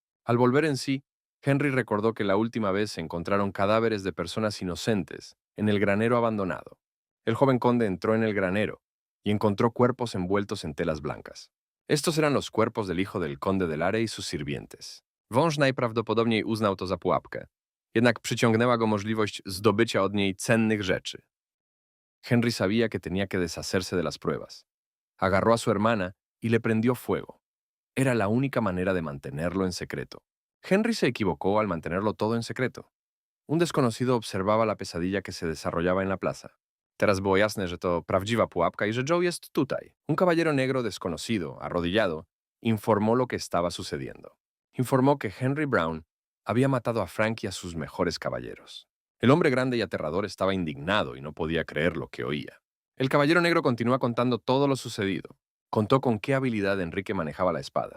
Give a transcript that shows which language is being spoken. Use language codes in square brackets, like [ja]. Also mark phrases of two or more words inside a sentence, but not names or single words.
[es] Al volver en sí, Henry recordó que la última vez se encontraron cadáveres de personas inocentes en el granero abandonado. El joven conde entró en el granero y encontró cuerpos envueltos en telas blancas. Estos eran los cuerpos del hijo del conde de Lare y sus sirvientes. [pl] Wąż najprawdopodobniej uznał to za pułapkę, jednak przyciągnęła go możliwość zdobycia od niej cennych rzeczy. [es] Henry sabía que tenía que deshacerse de las pruebas. Agarró a su hermana y le prendió fuego. Era la única manera de mantenerlo en secreto. Henry se equivocó al mantenerlo todo en secreto. Un desconocido observaba la pesadilla que se desarrollaba en la plaza. [pl] Teraz było jasne, że to prawdziwa pułapka y że Joe jest tutaj. [es] Un caballero negro desconocido, arrodillado, informó lo que estaba sucediendo. Informó que Henry Brown había matado a Frank y a sus mejores caballeros. El hombre grande y aterrador estaba indignado y no podía creer lo que oía. El caballero negro continúa contando todo lo sucedido. Contó con qué habilidad Enrique manejaba la espada.